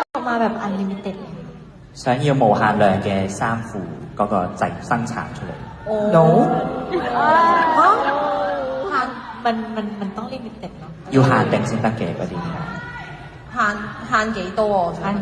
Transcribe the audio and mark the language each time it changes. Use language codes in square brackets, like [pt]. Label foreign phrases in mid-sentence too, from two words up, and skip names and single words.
[th] มาแบบ unlimited เลย [yue] 想要無限量嘅衫褲嗰個製生產出嚟。 [th] No มันต้อง limited เนาะ [yue] 要限定先得嘅嗰啲。限幾多啊？限幾？